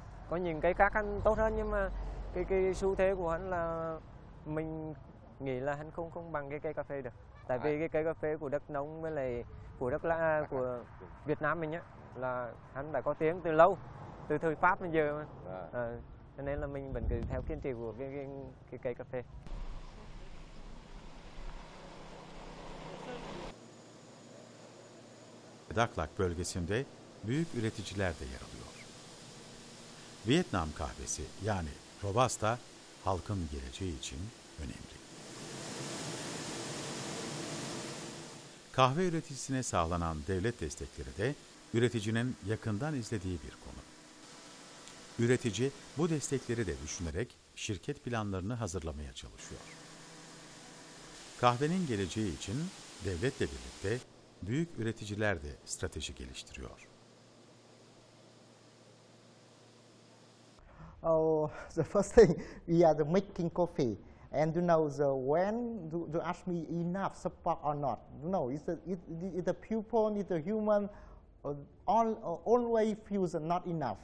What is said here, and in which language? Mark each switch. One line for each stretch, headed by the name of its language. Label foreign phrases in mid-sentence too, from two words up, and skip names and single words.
Vietnamese: Có những cây khác hắn tốt hơn, nhưng mà cái xu thế của hắn là mình nghĩ là hắn không bằng cái cây cà phê được. Tại vì cái cây cà phê của đất nông với lại của Việt Nam mình á, là hắn đã có tiếng từ lâu, từ thời Pháp đến giờ mà. Cho nên là mình vẫn cứ theo kiên trì của cái cây cà phê.
Turkish: Daklak bölgesinde büyük üreticiler de yer alıyor. Vietnam kahvesi yani Robusta halkın geleceği için önemli. Kahve üreticisine sağlanan devlet destekleri de üreticinin yakından izlediği bir konu. Üretici bu destekleri de düşünerek şirket planlarını hazırlamaya çalışıyor. Kahvenin geleceği için devletle birlikte büyük üreticiler de strateji geliştiriyor.
English: Oh, the first thing, we are making coffee, and when you ask me enough support or not, it's the people, it's the human, always feels not enough.